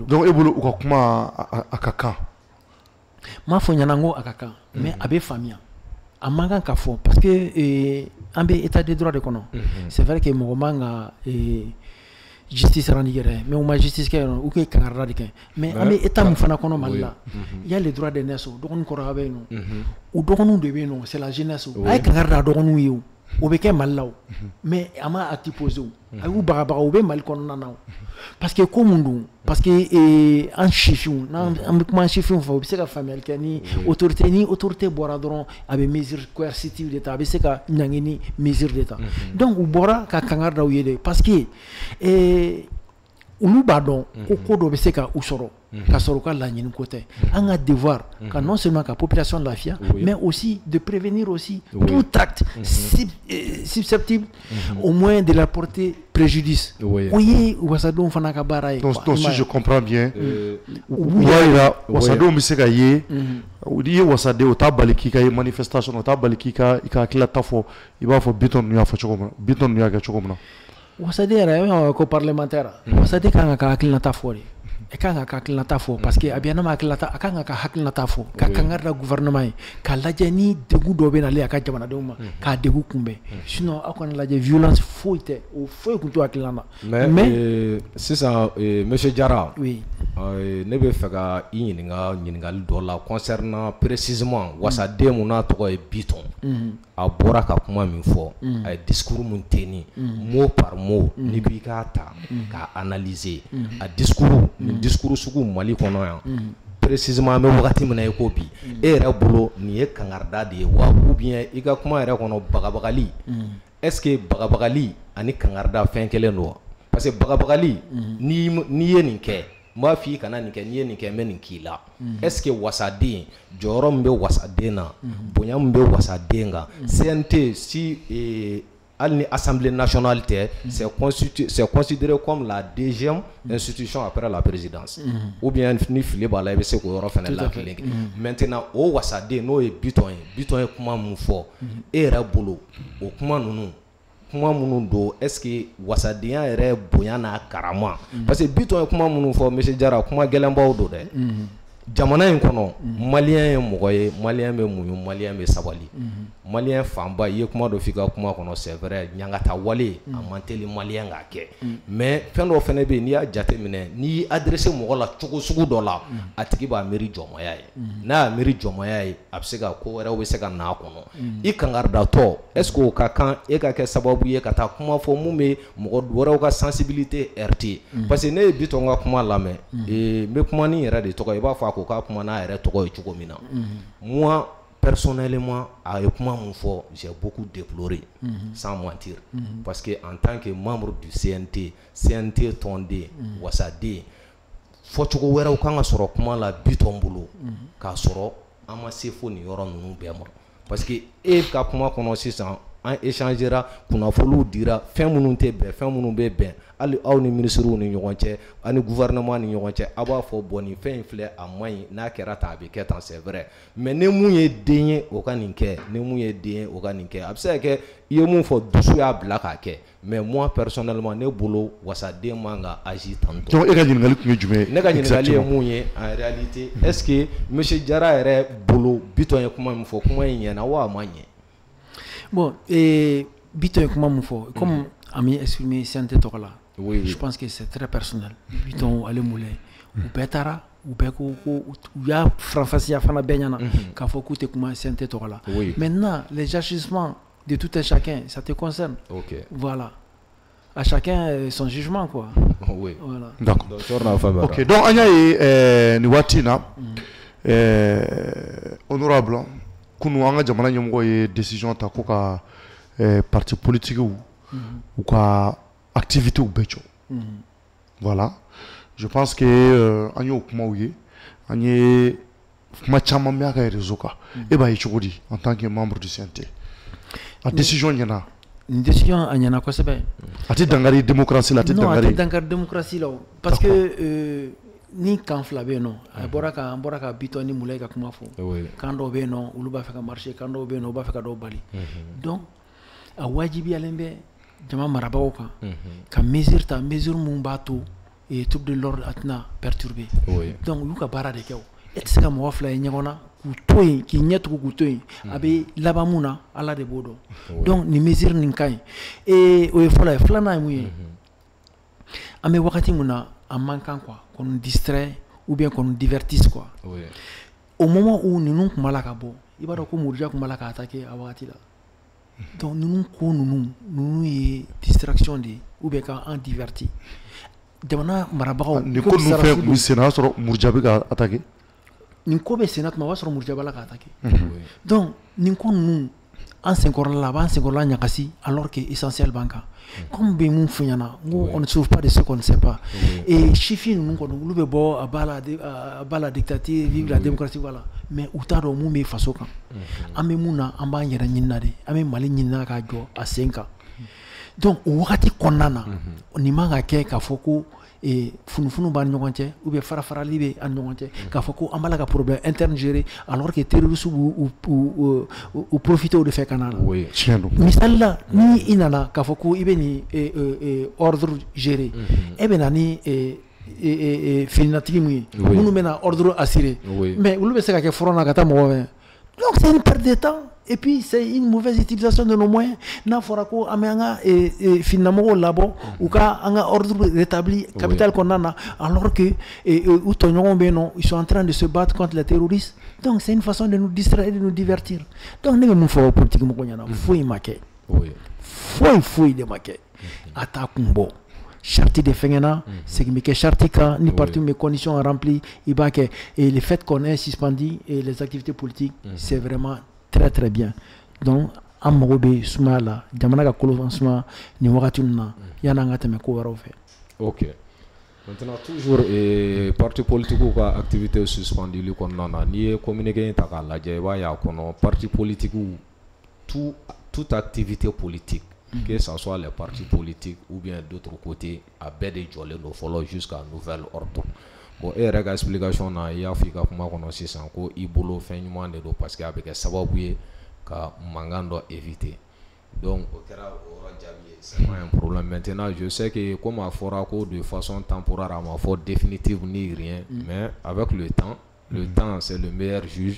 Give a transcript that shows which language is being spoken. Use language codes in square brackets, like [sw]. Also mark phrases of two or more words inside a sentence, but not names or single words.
[bm] donc e bolo u ka kuma a ka kan m'a fɔ ɲɛna n ko a ka kan mais a bɛ faamuya a man kan ka fɔ [fr] parce que [bm] an bɛ [fr] état de droit [bm] de kɔnɔ [fr] c'est vrai que [bm] mɔgɔ man ka [fr] justice rendre [bm] yɛrɛ mais u ma justice kɛ u k'e kangarida de kɛ mais an bɛ état min fana kɔnɔ Mali la [fr] il y a les droits des naisses [bm] dɔgɔnin kɔrɔya bɛ yen nɔ u dɔgɔninw de bɛ yen nɔ [fr] c'est la jeunesse [bm] a ye kangarida dɔgɔninw ye o bɛ kɛ Mali la mais a ma [fr] acte posé [bm] a y'u bagabaga u bɛ Mali kɔnɔna na [fr] parce que [bm] ko mun don [fr] parce que [bm] an sifinw n'an bɛ kuma an sifinw fɛ u bɛ se ka faamuyali kɛ ni autorité bɔra dɔrɔn a bɛ [fr] mesure coercitive [bm] de ta a bɛ se ka ɲangi ni mesure de ta donc u bɔra ka kangari da u ye de [fr] parce que [bm] olu b'a dɔn ko ko dɔ bɛ se ka u sɔrɔ ka sɔrɔ ka laɲini ko tɛ an ka devoir ka [fr] non seulement [bm] ka population lafiya [fr] mais aussi de prévenir aussi tout acte susceptible au moins de la porter préjudice [bm] o ye wasadenw fana ka baara ye. [fr] Donc si je comprends bien [bm] u b'a yira wasadenw bɛ se ka ye n'i ye wasaden o t'a bali k'i ka ye manifestation o t'a bali k'i ka hakilina fɔ i b'a fɔ Bitɔn ninnu y'a fɔ cogo min na Bitɔn ninnu y'a kɛ cogo min na. Wasaden yɛrɛ ko parlementaire wasaden kan ka hakilinata fɔ de e kan ka hakilinata fɔ [fr] parce que [bm] a bɛ n'a ma hakilinata a kan ka hakilinata fɔ ka kangari da gouvernement ye ka lajɛ ni degun dɔ bɛ nalen a ka jamanadenw ma k'a degun kunbɛn sinon aw kana lajɛ violence foyi tɛ o foyi tun t'o hakilina na. mais sisan monsieur Jara ne bɛ fɛ ka i ɲininka ɲininkali dɔ la [fr] concernant précisément [bm] wasaden mun n'a tɔgɔ ye Bitɔn a bɔra ka kuma min fɔ a ye discours mun [fr] tenir mot par mot [bm] n'i b'i k'a ta k'a analyser a discours discours sugu Mali kɔnɔ yan précisément an bɛ wagati min na i ko bi e yɛrɛ bolo nin ye kangarida de ye wa [fr] ou bien [bm] i ka kuma yɛrɛ kɔnɔ bagabagali [fr] est-ce que [bm] bagabagali ani kangarida fɛn kelen don [fr] parce que [bm] bagabagali n'i ye nin kɛ n b'a f'i kana nin kɛ n'i ye nin kɛ n bɛ nin k'i la [fr] est-ce que [bm] wasaden jɔyɔrɔ min bɛ wasaden na bonya min bɛ wasaden kan CNT si hali ni Assemblée nationale tɛ [fr] c'est considéré comme la deuxième institution après la présidence ou bien [bm] ni fili b'a la i bɛ se k'o yɔrɔ fana lakile maintenant o wasaden n'o ye Bitɔn ye kuma mun fɔ e yɛrɛ bolo o kuma minnu don [fr] est-ce que [bm] wasadenya yɛrɛ bonya n'a karama [fr] parce que [bm] Bitɔn ye kuma minnu fɔ monsieur Jara kuma gɛlɛnbaw don dɛ jamana in kɔnɔ malien ye mɔgɔ ye malien bɛ muɲu malien bɛ sabali malien fanba i ye kuma dɔ f'i ka kuma kɔnɔ [fr] c'est vrai [bm] ɲangata wale a man teli malien k'a kɛ mais fɛn dɔ fɛnɛ bɛ yen n'i y'a jateminɛ n'i y'i adressé mɔgɔ la cogo sugu dɔ la a tigi b'a miiri jɔnmaya ye n'a y'a miiri jɔnmaya ye a bɛ se ka ko wɛrɛw bɛ se ka na a kɔnɔ i kangaridatɔ [fr] est-ce que [bm] o ka kan e ka kɛ sababu ye ka taa kuma fɔ mun bɛ mɔgɔ wɛrɛw ka [fr] sensibilité heurter parce que [bm] ne ye Bitɔn ka kuma lamɛn n bɛ kuma ni yɛrɛ de tɔgɔ i b'a fɔ a ko k'a kuma n'a yɛrɛ tɔgɔ ye cogo min na [fr] moi personnellement [bm] a ye kuma mun fɔ [fr] j'ai beaucoup déploré sans mentir parce que en tant que membre du [bm] CNT tɔnden wasaden fɔcogo wɛrɛw kan ka sɔrɔ kuma la Bitɔn bolo k'a sɔrɔ an ma se fo nin yɔrɔ ninnu bɛɛ ma [fr] parce que [bm] e ka kuma kɔnɔ sisan an échangera kunnafoniw dira fɛn minnu tɛ bɛn fɛn minnu bɛ bɛn hali aw ni ministres ni ɲɔgɔn cɛ ani gouvernement ni ɲɔgɔn cɛ a b'a fɔ bon nin fɛn in filɛ a man ɲi n'a kɛra tan a bɛ kɛ tan [fr] c'est vrai mais [bm] ni mun ye den ye o ka nin kɛ ni mun ye den ye o ka nin kɛ a bɛ se ka kɛ i ye mun fɔ dusu y'a bila k'a kɛ [fr] mais moi personnellement [bm] ne bolo wasaden man ka [fr] agir tantôt. [bm] Donc e ka ɲininkali tun ye jumɛn ye? Ne ka ɲininkali ye mun ye [fr] en réalité est-ce que [bm] monsieur Jara yɛrɛ bolo Bitɔn ye kuma min fɔ kuma in ɲɛna wa a ma ɲɛ? Bon Bitɔn ye kuma min fɔ comme a mi exprimé CNT tɔgɔ la. [fr] Oui. Je pense que c'est très personnel. [bm] Bitɔn ale mule u bɛɛ taara u bɛɛ ko u y'a faranfasiya fana bɛɛ ɲɛna k'a fɔ k'u tɛ kuma CNT tɔgɔ la. [fr] Maintenant les agissements de tout un chacun ça te concerne. Okay. Voilà. À chacun son jugement quoi. Oui. Voilà. D'accord. OK. [bm] Donc an y'a ye ni waati na honorable kunu an ka jamana ɲɛmɔgɔ ye décision ta ko ka [fr] parti politique [bm] u ka activité bɛɛ jɔ. [fr] Voilà. Je pense que [bm] an y'o kumaw ye an ye kuma caman mɛn a ka réseau kan e b'a ye cogo di [fr] en tant que membre du [bm] CNT a décision ɲɛna? [fr] Une décision [bm] a ɲɛna kosɛbɛ. A tɛ dankari démocratie la, a tɛ dankari. Non, a tɛ dankari démocratie la [fr] parce que [bm] ni kan fila bɛ yen nɔ an bɔra ka Bitɔn ni Mulayi ka kuma fɔ kan dɔw bɛ yen nɔ olu b'a fɛ ka marcher kan dɔw bɛ yen nɔ u b'a fɛ ka dɔw bali donc a wajibiyalen bɛ jama marabagaw kan ka mesure ta mesure mun b'a to [fr] trouble de l'ordre [bm] a tɛna perturber donc u y'u ka baara de kɛ o e tɛ se ka mɔgɔ fila ye ɲɔgɔn na k'u to yen k'i ɲɛ tugu k'u to yen a bɛ laban mun na Ala de b'o dɔn donc nin mesure nin ka ɲi o ye fɔlɔ ye filanan ye mun ye an bɛ wagati mun na a man kan [fr] quoi qu'on nous distrait ou bien qu'on nous divertisse quoi au moment où [bm] ninnu tun b'a la ka bɔ i b'a dɔn ko Murija tun b'a la ka attaquer a wagati la donc ninnu ko ninnu ye distraction de [fr] ou bien [bm] k'an diverti jamana marabagaw ni ko ninnu fɛn kun senna a sɔrɔ Murija bɛ ka attaquer nin ko bɛ senna tuma o b'a sɔrɔ Murija b'a la ka attaquer donc nin ko ninnu an senkɔrɔla la a b'an senkɔrɔla ɲagasi [fr] alors que essentiel [bm] b'an kan comme bɛ mun fɔ ɲɛna ngo [fr] on ne sauve pas de ce qu'on ne sait pas et [bm] sifin ninnu kɔni olu bɛ bɔ a b'a la [fr] dictature vive la démocratie voilà mais [bm] u t'a dɔn mun bɛ faso kan an bɛ mun na an b'an yɛrɛ ɲinina de an bɛ Mali ɲinina k'a jɔ a sen kan donc o wagati kɔnɔna na nin man ka kɛ k'a fɔ ko funufunu b'an ɲɔgɔn cɛ [fr] ou bien [bm] farafarali bɛ an ɲɔgɔn cɛ k'a fɔ ko an b'a la ka [fr] problème interne gérer alors que terroristes [bm] b'u profiter o de fɛ ka na la misali la ni i nana k'a fɔ ko i bɛ nin [fr] ordre gérer [bm] e bɛ na ni fininatigi mun ye minnu bɛ na [fr] ordre assurer mais [bm] olu bɛ se ka kɛ front na ka taa mɔgɔ wɛrɛ [fr] donc c'est une perte de temps. Et puis c'est une mauvaise utilisation de nos moyens. [bm] N'a fɔra ko an bɛ an ka finnamɔgɔw labɔ u ka an ka [fr] ordre rétabli [bm] capitale kɔnɔna na [fr] alors que [bm] u tɔɲɔgɔnw bɛ yen nɔ [fr] ils sont en train de se battre contre les terroristes. Donc c'est une façon de nous distraire et de nous divertir. [bm] Donc ne bɛ mun fɔ politique mɔgɔw ɲɛna foyi ma kɛ foyi de ma kɛ a t'a kun bɔ. [fr] Charte de fengena c'est que charte kan ni parti mes conditions remplies il va que et le fait qu'on ait suspendu les activités politiques c'est vraiment très bien donc [bm] an mago bɛ sumaya la jamana ka kolo suma ni wagati na yana an ka tɛmɛ ko wɛrɛw fɛ. [fr] Ok, maintenant toujours parti politique ka activité suspendue [bm] kɔnɔna na n'i ye communiqué ta k'a lajɛ i b'a ye a kɔnɔ [fr] parti politique toute activité politique que ce soit les partis politiques ou bien d'autres côtés [bm] a bɛɛ de jɔlen do fɔlɔ [fr] jusqu'à nouvel ordre. [bm] Bon e yɛrɛ ka explication na i y'a fɔ i ka kuma kɔnɔ sisan ko i bolo fɛn ɲuman de do parce que a bɛ kɛ sababu ye ka mankan dɔ éviter donc o kɛra o yɔrɔ jaabi ye [fr] c'est pas un problème. Maintenant je sais que comme [bm] a fɔra ko [fr] de façon temporaire a ma fɔ définitive ni rien mais avec le temps c'est le meilleur juge.